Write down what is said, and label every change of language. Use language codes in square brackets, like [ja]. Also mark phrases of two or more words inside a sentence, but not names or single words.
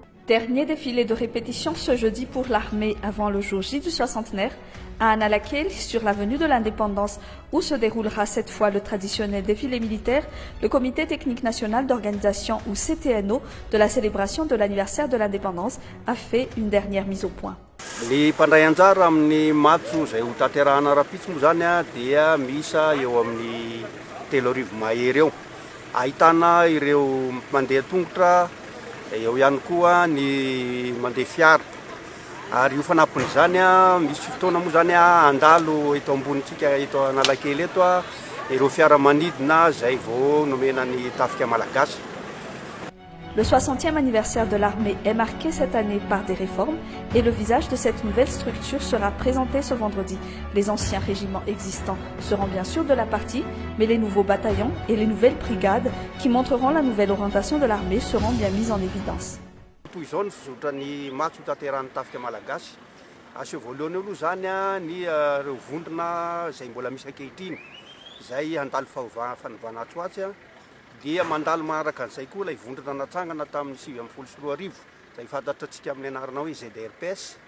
[fr] Dernier défilé de répétition ce jeudi pour l'armée avant le jour J du soixantenaire à Analakeli sur l'avenue de l'Indépendance où se déroulera cette fois le traditionnel défilé militaire. Le Comité technique national d'organisation ou CTNO de la célébration de l'anniversaire de l'indépendance a fait une dernière mise au point. [mg] Ny mpandray anjara amin'ny matso izay ho tanterahana rapitsy moa zany dia misa eo amin'ny 3 mahery eo. Ahitana ireo mandeha tongotra, eo ihany koa ny mandeha fiara. Ary io fanampin'izany misy fotoana moa zany andalo eto ambonitsika eto Analakely eto ireo fiaramanidina izay vao nomena ny tafika malagasy. [fr] Le 60e anniversaire de l'armée est marqué cette année par des réformes et le visage de cette nouvelle structure sera présenté ce vendredi. Les anciens régiments existants seront bien sûr de la partie, mais les nouveaux bataillons et les nouvelles brigades qui montreront la nouvelle orientation de l'armée seront bien mis en évidence. [mg] Toy izao ny fizotrany matso tanterahany tafika malagasy. Aseho voalohany aloha zany ny reo vondrona izay mbola misy ankehitriny izay handalo fanovana tsoatsy dia mandalo manaraka an'izay koa ilay vondrona natsangana tamin'ny 2014 izay fantatritsika amin'ny anarana hoe ZDRPS.